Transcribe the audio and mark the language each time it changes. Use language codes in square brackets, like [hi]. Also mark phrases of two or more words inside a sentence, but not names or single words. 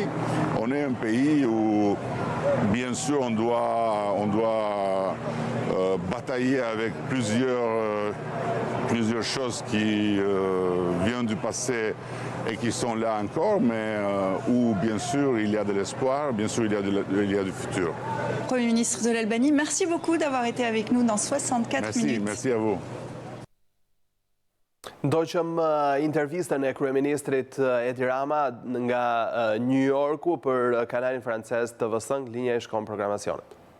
[fr] On est un pays où, bien sûr, on doit batailler avec plusieurs choses qui viennent du passé et qui sont là encore, mais où, bien sûr, il y a de l'espoir, bien sûr, il y a du futur. Premier ministre de l'Albanie, merci beaucoup d'avoir été avec nous dans 64 minutes. Merci à vous. [sq] Ndoqëm intervistën e kryeministrit Edi Rama nga New Yorku për kanalin francez TV5, linja e shkon programacionet.